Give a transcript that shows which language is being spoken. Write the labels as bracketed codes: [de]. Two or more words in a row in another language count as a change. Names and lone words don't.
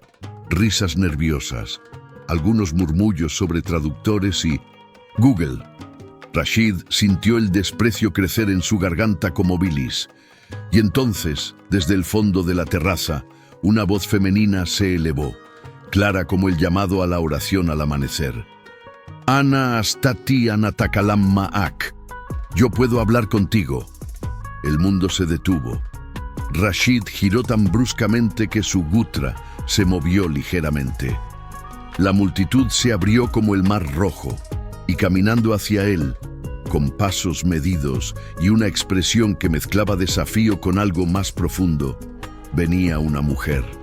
[es] Risas nerviosas, algunos murmullos sobre traductores y Google. Rashid sintió el desprecio crecer en su garganta como bilis. Y entonces, desde el fondo de la terraza, una voz femenina se elevó, clara como el llamado a la oración al amanecer. [ar] أنا أستطيع أن أتكلم معك. [es] Yo puedo hablar contigo. El mundo se detuvo. Rashid giró tan bruscamente que su gutra se movió ligeramente. La multitud se abrió como el mar rojo, y caminando hacia él, con pasos medidos y una expresión que mezclaba desafío con algo más profundo, venía una mujer.